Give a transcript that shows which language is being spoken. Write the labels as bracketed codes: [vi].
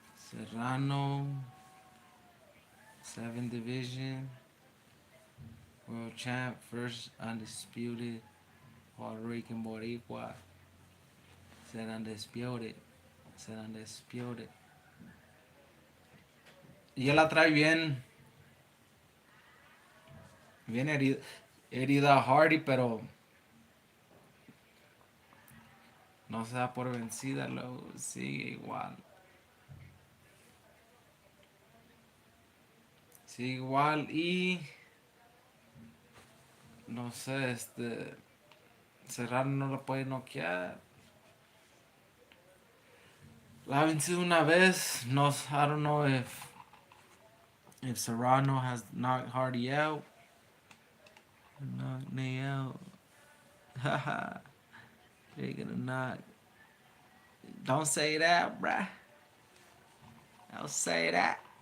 [en] Serrano, 7 Division, World Champ, first undisputed, Puerto Rican Boricua, said undisputed, said undisputed. [es] Y él la trae bien, bien herida Hardy, pero no se da por vencida, luego sigue igual. Sigue igual y no sé, Serrano no lo puede noquear. La ha vencido una vez. [en] No, I don't know if Serrano has knocked Hardy out. Knock me out. Haha. They're gonna knock. Don't say that, bruh. Don't say that.